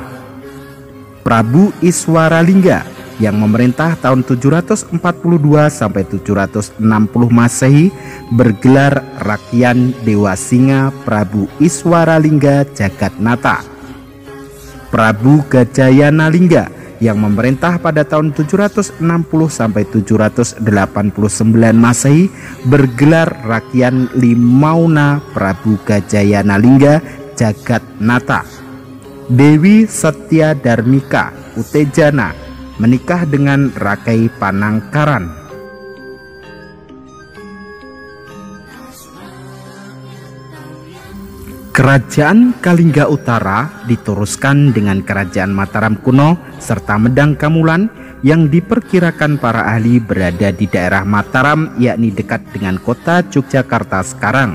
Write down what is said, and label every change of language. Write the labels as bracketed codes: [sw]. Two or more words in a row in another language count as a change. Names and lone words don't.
[id] Prabu Iswaralingga yang memerintah tahun 742 sampai 760 Masehi bergelar Rakyan Dewa Singa Prabu Iswaralingga Jagatnata. Prabu Gajayana Lingga yang memerintah pada tahun 760 sampai 789 Masehi bergelar Rakyan Limauna Prabu Gajayana Lingga Jagatnata. Dewi Setya Darmika Utejana menikah dengan Rakai Panangkaran. Kerajaan Kalingga Utara diteruskan dengan Kerajaan Mataram Kuno serta Medang Kamulan yang diperkirakan para ahli berada di daerah Mataram, yakni dekat dengan kota Yogyakarta sekarang.